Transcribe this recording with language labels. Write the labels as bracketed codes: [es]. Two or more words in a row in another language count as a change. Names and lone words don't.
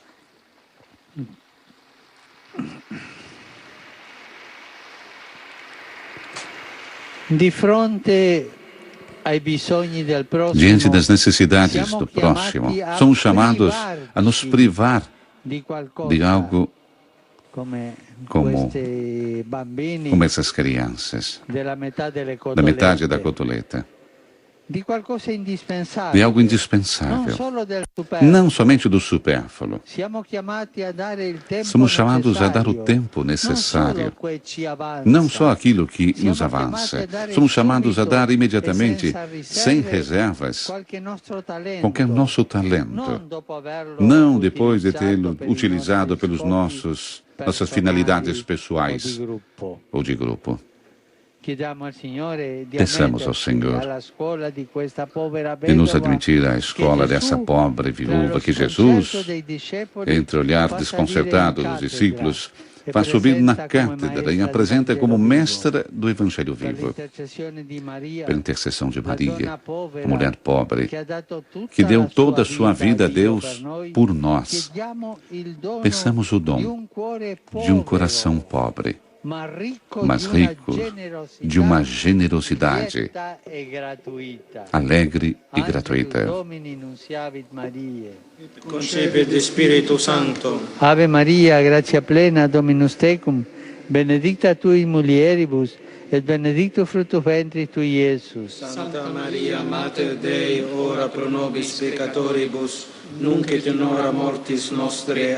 [pt] Diante das necessidades do próximo, somos chamados a nos privar de algo como essas crianças, da metade da cotoleta. [it] di qualcosa [pt] de indispensável, algo [it] non [pt] indispensável, [it] solo del superfluo. [pt] não somente do supérfluo. [it] Siamo chiamati a dare il tempo [pt] Somos chamados a dar o [it] necessario, [pt] tempo [it] non [pt] necessário, [it] solo que ci avanza. [pt] não só aquilo que [it] Siamo [pt] nos [it] chiamati [pt] avança. [it] a dare [pt] Somos chamados a [it] subito [pt] dar [it] e [pt] imediatamente, [it] senza [pt] sem [it] riserve, [pt] reservas, [it] qualche nostro talento, [pt] qualquer nosso talento. [it] non dopo averlo [pt] Não depois de [it] utilizzato [pt] tê-lo [it] per i [pt] utilizado [it] nostri [pt] pelos [it] scopi [pt] nossas [it] personali [pt] finalidades [it] o [pt] pessoais [it] di gruppo. [pt] ou de grupo. [it] Chiediamo al Signore di [pt] Peçamos ao [it] ammetterci [pt] Senhor [it] alla scuola di questa povera [pt] de nos [it] vedova, [pt] admitir à [it] che [pt] escola dessa [it] Gesù, [pt] pobre [it] tra [pt] viúva, [it] lo [pt] que [it] sconcerto [pt] Jesus, [it] dei discepoli, [pt] entre o olhar [it] fa [pt] desconcertado [it] salire in [pt] dos [it] cattedra [pt] discípulos, [it] e [pt] faz subir na [it] presenta come [pt] cátedra e [it] maestra [pt] apresenta [it] del [pt] como [it] Vangelo [pt] mestra do Evangelho [it] vivo. Per [pt] vivo, [it] l'intercessione di Maria, [pt] pela intercessão de [it] la [pt] Maria, [it] donna [pt] a [it] povera, [pt] mulher pobre, [it] che ha dato tutta [pt] que deu [it] la [pt] toda a [it] sua [pt] sua vida a [it] Dio [pt] Deus [it] per noi, [pt] por nós. [it] chiediamo il dono [pt] Peçamos o [it] di [pt] dom [it] un cuore [pt] de um coração [it] povero, [pt] pobre, mas rico mas [it] di una [pt] rico [it] generosità [pt] de uma generosidade [it] lieta e gratuita. [pt] alegre e [la] Angelus [pt] gratuita. [la] Domini nunciavit Mariae. Concepit di Spirito Santo. Ave Maria, grazia plena, Dominus tecum, benedicta tu in mulieribus, et benedictus fructus ventris tui, Iesus. Santa Maria, Mater Dei, ora pro nobis peccatoribus, nunc et in hora mortis nostre.